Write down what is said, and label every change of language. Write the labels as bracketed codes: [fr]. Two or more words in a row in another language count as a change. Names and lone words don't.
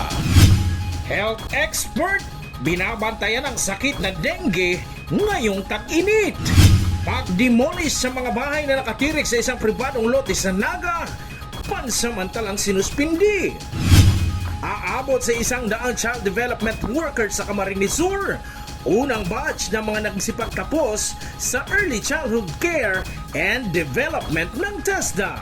[en] Health expert, [tl] binabantayan ang sakit na dengue ngayong tag-init. Pag-demolish sa mga bahay na nakatirik sa isang pribadong lote sa Naga, pansamantalang sinuspindi. Aabot sa 100 [en] child development workers [tl] sa Camarines Sur. Unang batch ng mga nagsipagtapos sa [en] early childhood care and development [tl] ng TESDA.